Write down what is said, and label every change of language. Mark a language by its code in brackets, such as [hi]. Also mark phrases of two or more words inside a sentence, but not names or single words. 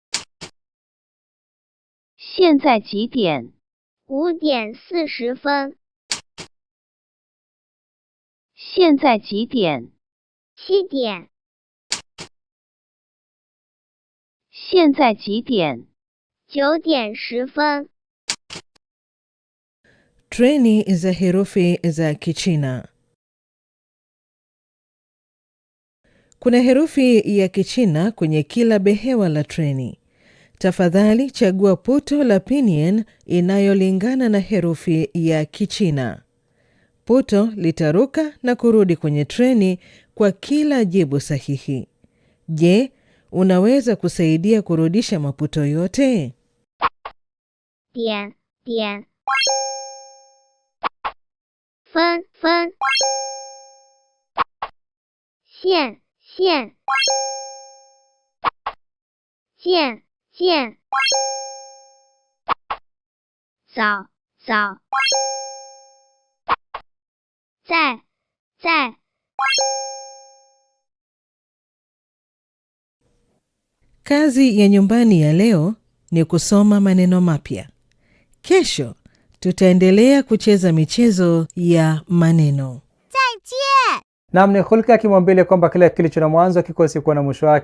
[zh] 现在几点？ 5点40分现在几点？ 7点现在几点？ 9点10分 [sw] Treni za herufi za Kichina. Kuna herufi ya Kichina kwenye kila behewa la treni. Tafadhali chagua puto la pinyin inayolingana na herufi ya Kichina. Puto litaruka na kurudi kwenye treni kwa kila jibu sahihi. Je, unaweza kusaidia kurudisha maputo yote? [zh] 点点分分线线见见早早在在 [sw] Kazi ya nyumbani ya leo ni kusoma maneno mapya. Kesho tutaendelea kucheza michezo ya maneno. Naam, ni Hulka akimwambia kwamba kila kilicho na mwanzo kikosi kuwa na mwisho wake.